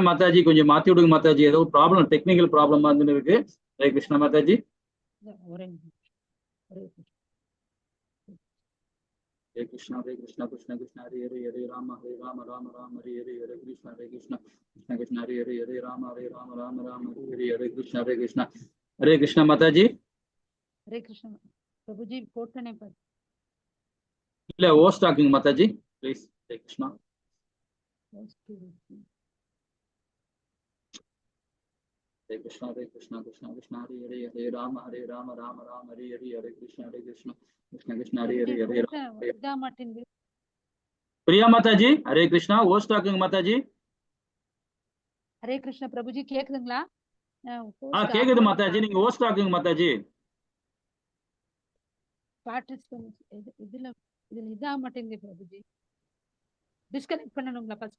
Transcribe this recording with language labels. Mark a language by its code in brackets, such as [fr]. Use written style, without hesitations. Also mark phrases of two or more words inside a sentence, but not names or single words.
[ta] மாதாஜி கொஞ்சம் மாத்தி விடுங்க மாதாஜி, ஏதோ ப்ராப்ளம், [en] technical problemா [ta] இருக்கு. [hi] हरे कृष्णा माताजी. [sa] हरे कृष्णा कृष्णा कृष्णा हरे हरे, हरे राम राम हरे हरे, हरे कृष्णा कृष्णा कृष्णा हरे हरे, हरे राम राम हरे हरे, हरे कृष्णा हरे कृष्णा माताजी. [hi] हरे कृष्णा प्रभुजी [ta] போட்டனே பாரு. இல்ல ஓஸ்ட் ஆக்குங்க மாதாஜி ப்ளீஸ். [hi] हरे कृष्णा. [sa] हरे कृष्णा कृष्णा कृष्णा हरे हरे, हरे राम राम हरे हरे, हरे कृष्णा कृष्णा कृष्णा हरे हरे, हरे राम. [hi] प्रिया माताजी हरे कृष्णा [ta] ஓஸ்ட் ஆக்குங்க மாதாஜி. [hi] हरे कृष्णा [ta] பிரபுஜி கேக்குதுங்களா? கேக்குது மாதாஜி, நீங்க ஓஸ்ட் ஆக்குங்க மாதாஜி. இதுல இதா மாட்டேங்குது பிரபுஜி. டிஸ்கனெக்ட் பண்ணனுங்களா ஃபர்ஸ்ட்?